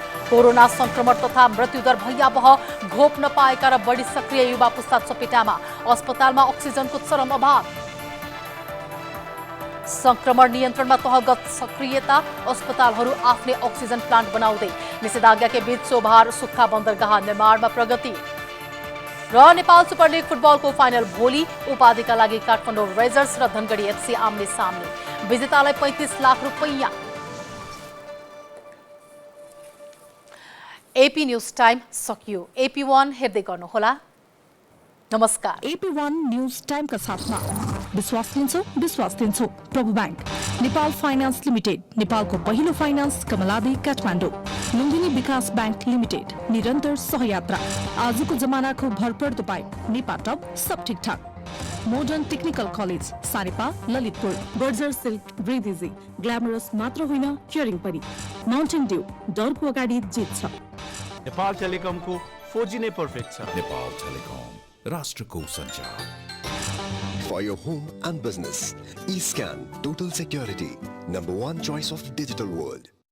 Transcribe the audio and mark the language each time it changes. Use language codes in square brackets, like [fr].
[ne] Corona संक्रमण तथा मृत्युदर भयावह, घोप नपाएका र बढी सक्रिय युवा पुस्ता चपेटामा, अस्पतालमा अक्सिजनको चरम अभाव। संक्रमण नियन्त्रणमा तहगत सक्रियता, अस्पतालहरू आफ्नै अक्सिजन प्लान्ट बनाउँदै। निषेधाज्ञाकै बीच चोभार सुक्खा बन्दरगाह निर्माणमा प्रगति। र नेपाल सुपर लिग फुटबलको फाइनल भोलि, उपाधिका लागि काठमाडौँ रेजर्स र धनगढी एफसी आम्ने सामने। विजेतालाई 35 लाख रुपैयाँ। एपी न्यूज टाइम सकियो। AP1 हेर्दै गर्नुहोला। नमस्कार। AP1 न्यूज टाइमका साथमा विश्वास दिन्छौ प्रभु बैंक, नेपाल फाइनान्स लिमिटेड, नेपालको पहिलो फाइनान्स, कमलादी काठमाडौँ, लुम्बिनी विकास बैंक लिमिटेड, निरन्तर सहयात्रा, आजको जमानाको भरपर्दो पाइप, नेपाटप सब ठिकठाक, modern technical college, सारेपा, Lalitpur, Berger silk, ब्रिदिजी, glamorous मात्र होइन क्योरिङ पनि, माउन्टेन ड्यू, डरको अगाडि जित छ। नेपाल टेलिकमको 4G नै पर्फेक्ट छ। नेपाल टेलिकम, राष्ट्रको सञ्चार। [en] For your home and business, eScan Total Security, #1 choice of digital world.